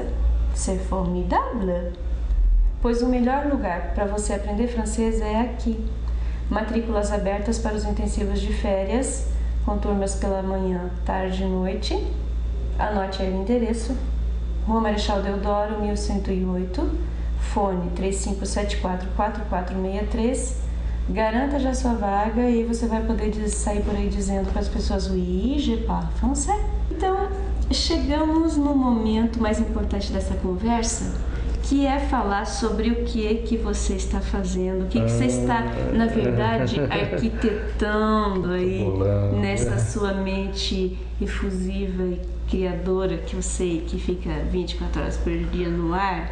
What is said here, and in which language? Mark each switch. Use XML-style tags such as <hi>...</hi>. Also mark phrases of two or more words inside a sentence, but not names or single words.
<fr>C'est formidable!</fr> <pt>Pois o melhor lugar para você aprender francês é aqui. Matrículas abertas para os intensivos de férias, com turmas pela manhã, tarde e noite. Anote aí o endereço. Rua Marechal Deodoro, 1108, fone 3574-4463. Garanta já sua vaga e você vai poder sair por aí dizendo para as pessoas:</pt> <fr>oui, je parle français.</fr> <pt>Então, chegamos no momento mais importante dessa conversa, que é falar sobre o que você está fazendo, o que você está, na verdade, arquitetando aí nessa sua mente efusiva e criadora, que eu sei que fica 24 horas por dia no ar.</pt>